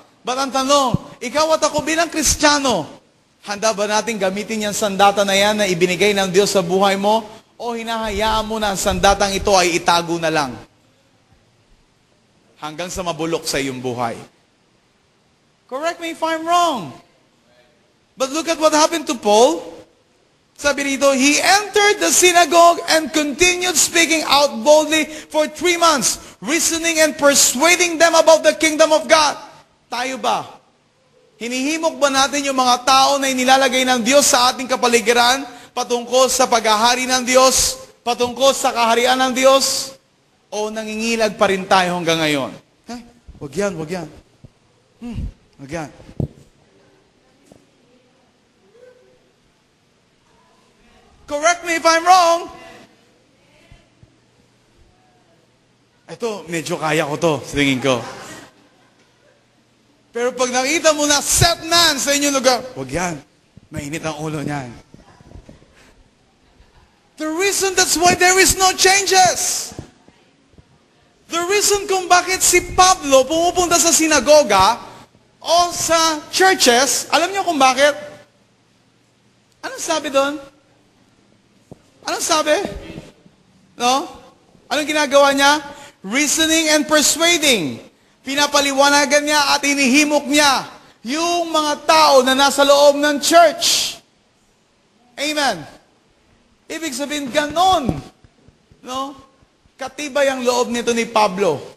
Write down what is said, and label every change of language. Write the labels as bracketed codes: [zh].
[tl] But ang tanong, ikaw at ako bilang Kristiyano, handa ba natin gamitin yung sandata na yan na ibinigay ng Diyos sa buhay mo? O hinahayaan mo na ang sandatang ito ay itago na lang? Hanggang sa mabulok sa iyong buhay. [en] Correct me if I'm wrong. But look at what happened to Paul. [tl] Sabi rito, [en] he entered the synagogue and continued speaking out boldly for 3 months, reasoning and persuading them about the kingdom of God. [tl] Tayo ba? Hinihimok ba natin yung mga tao na inilalagay ng Diyos sa ating kapaligiran patungkol sa paghahari ng Diyos, patungkol sa kaharian ng Diyos? O nangingilag pa rin tayo hanggang ngayon? Eh, wag yan, wag yan. Wag yan. [en] Correct me if I'm wrong. [tl] Ito, medyo kaya ko to, sa tingin ko. Pero pag nakita mo na set man sa inyong lugar, wag yan. Mainit ang ulo niyan. [en] The reason that's why there is no changes. The reason [tl] kung bakit si Pablo pumupunta sa sinagoga o sa churches, alam niyo kung bakit? Anong sabi doon? Anong sabi? No? Anong ginagawa niya? [en] Reasoning and persuading. [tl] Pinapaliwanagan niya at inihimok niya yung mga tao na nasa loob ng church. Amen. Ibig sabihin, ganon. No? Katibay ang loob nito ni Pablo.